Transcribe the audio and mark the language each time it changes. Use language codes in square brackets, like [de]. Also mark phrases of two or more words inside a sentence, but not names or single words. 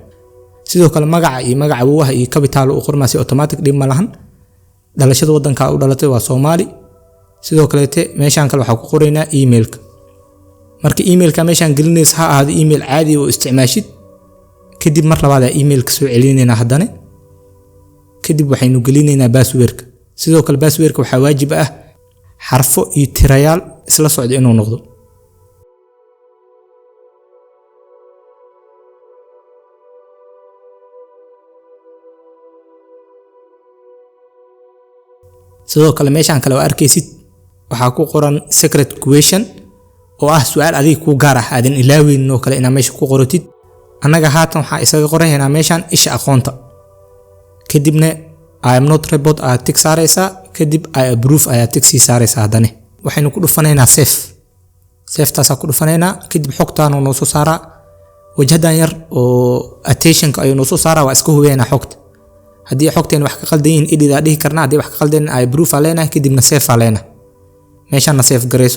[so] sidoo kale magaca iyo magaca awowaha iyo capital u qormaasi automatic dhib ma lahan dhalashada wadanka u dhalatay waa Soomaali sidoo kale meeshan kale waxa ku qoraynaa emailka marka emailka meeshan gelinaysa ha ahaado email caadi oo isticmaashid kadib mar labaad emailka soo celinaynaa haddana kadib waxaynu gelinaynaa passwordka sidoo kale passwordka waxa waajib ah xarfo iyo tirayaal isla socdo inuu noqdo sidoo kale meeshan kale oo arkaysid waxa ku qoran [en] secret question [so] oo ah su'aal adiga ku gaar ah aadan ilaawin oo kale ina meesha ku qorotid anaga haatan waxa isaga qoraynaa meeshan isha aqoonta kadibna [en] I am not robot [so] aad tig saaraysaa kadib [en] I approve [so] ayaa tig sii saaraysaa haddana waxaynu ku dhufanaynaa save taas ku dhufanaynaa kadib xogtaan oo noo soo saara wajhadan yar oo attention-ka ayuu noo soo saara waa iska hubeynaa xogta haddii xogteen wax ka qaldan yihiin edit aan dhihi karnaa haddii wax ka qaldan [en] I approve [so] aleena kadibna save aleena meeshaan save gareyso